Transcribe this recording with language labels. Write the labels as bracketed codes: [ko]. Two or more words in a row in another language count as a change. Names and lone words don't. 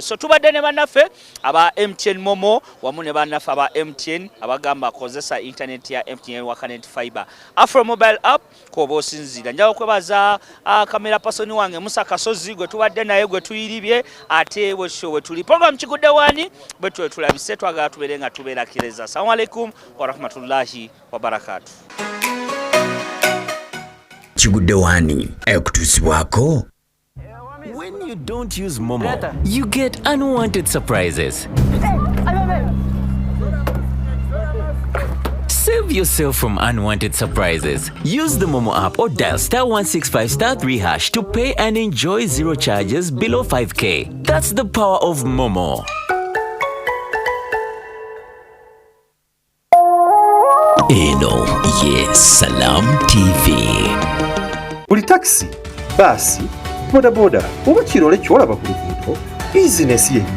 [lg] So tubadde ne bannaffe aba MTN Momo wamu ne bannaffe aba MTN abagamba akozesa internet ya MTN Wakanet Fiber Afro Mobile App koba osinzira. Njala okwebaza kamera pasoni wange Musa Kasozi gwe tubadde naye gwe tuyiribye ate bwe tuli program Kigudde Waani bwe tulabise twagala tubeere nga tubeera kireza. [ar] السلام عليكم ورحمة الله وبركاته. [lg] Kigudde Waani ekutuusibwako. [en] When you don't use Momo, you get unwanted surprises. Save yourself from unwanted surprises. Use the Momo app or dial *165*3# to pay and enjoy zero charges below 5k. That's the power of Momo. [lg] Eno ye [en] Salam TV. [lg] Buli taxi, baasi, bodaboda oba kirole kyolaba ku luguudo bizinesi yennyini.